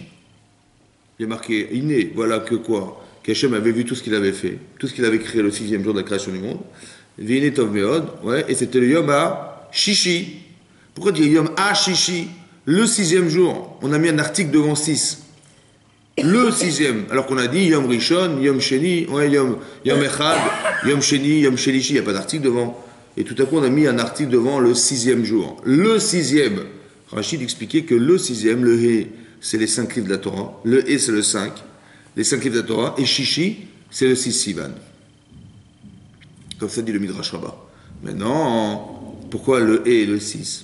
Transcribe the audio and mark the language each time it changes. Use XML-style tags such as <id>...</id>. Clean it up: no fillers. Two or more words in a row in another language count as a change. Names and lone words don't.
<fr>Il y a marqué Iné, voilà que quoi? Qu'Hachem avait vu tout ce qu'il avait fait, tout ce qu'il avait créé le 6e jour de la création du monde.</fr> <he>והנה טוב מאד,</he> <fr>ouais, et c'était le</fr> <he>יום השישי.</he> <fr>Pourquoi dire</fr> <he>יום השישי?</he> <fr>Le 6e jour. On a mis un article devant 6. Le 6e, alors qu'on a dit</fr> <he>יום ראשון, יום שני,</he> <fr>ouais,</fr> <he>יום אחד, יום שני, יום שלישי,</he> <fr>il n'y a pas d'article devant. Et tout à coup, on a mis un article devant le 6e jour. Le 6e. Rachid expliquait que le 6e, le He, c'est les 5 livres de la Torah. Le He, c'est le 5. Les 5 livres de la Torah. Et Shishi, c'est le 6 Sivan. Comme ça dit le Midrash Rabbah. Maintenant, pourquoi le He et le 6?</fr>